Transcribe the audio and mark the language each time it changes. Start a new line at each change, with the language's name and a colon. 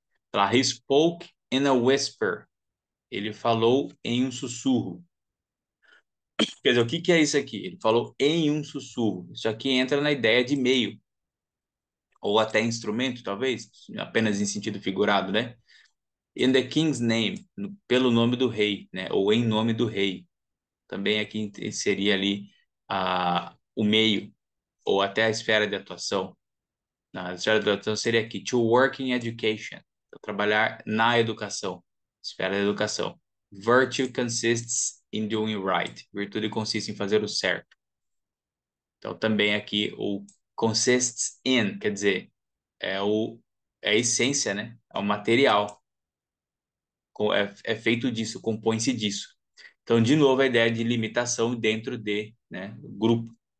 Portuguese: Tá lá,
English: he spoke in a whisper.
Portuguese: Ele falou em um sussurro. Quer dizer, o que que é isso aqui? Ele falou em um sussurro. Isso aqui entra na ideia de meio, ou até instrumento, talvez, apenas em sentido figurado, né?
English: In the king's name,
Portuguese: pelo nome do rei, né? Ou em nome do rei. Também aqui seria ali o meio, ou até a esfera de atuação. Na esfera de atuação seria aqui,
English: to work in education,
Portuguese: trabalhar na educação, esfera da educação.
English: Virtue consists in doing right.
Portuguese: Virtude consiste em fazer o certo. Então, também aqui o consists in, quer dizer, é, o, é a essência, né? É o material. É feito disso, compõe-se disso. Então, de novo, a ideia de limitação dentro de, né, grupo.